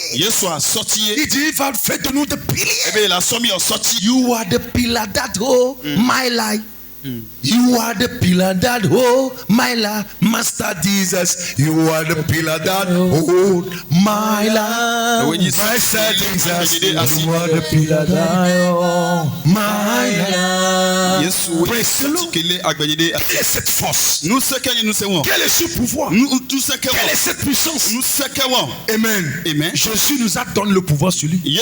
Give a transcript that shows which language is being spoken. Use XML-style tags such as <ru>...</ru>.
<fr>Il dit, il va faire de nous des piliers.</fr> <en>You are the pillar that hold my life. You are the pillar that hold my life, Master Jesus. You are the pillar that hold my life, Master Jesus. You are the pillar that hold my life.</en> <fr>Quelle est cette force? Quel est ce pouvoir? Quelle est cette puissance? Amen. Amen. Jésus nous a donné le pouvoir sur lui.</fr>